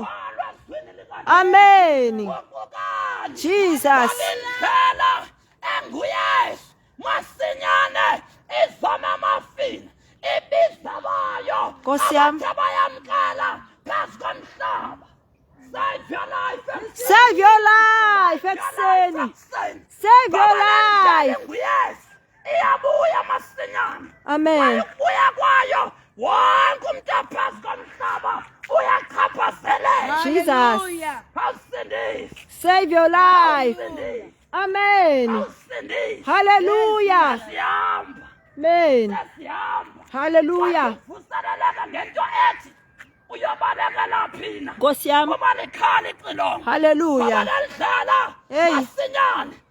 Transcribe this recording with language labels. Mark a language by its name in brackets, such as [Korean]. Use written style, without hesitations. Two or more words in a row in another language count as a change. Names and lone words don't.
[Zulu] kholwa ezwini likaNkulunkulu. Amen. Ukukani Jesus. indlela enguyesu masinyane izoma amafini ibiza bayo Nkosi yami. abantu abayamkela phezu komhlaba. [English] Save your life Save your life ekuseni. Save your life. [Zulu] nguyesu iyabuya masinyane Amen. ukubuya kwayo wonke umuntu aphezu komhlaba uyachaphazeleka. Jesus. Hallelujah. Awusindise [English] Save your life. [Zulu] awusindise Amen. awusindise Hallelujah. siyahamba Amen. siyahamba Hallelujah. uvuseleleka ngento ethi uyobalekela phina Nkosi yami. ngoba likhala icilongo Hallelujah. ngoba lidlala Hey. masinyane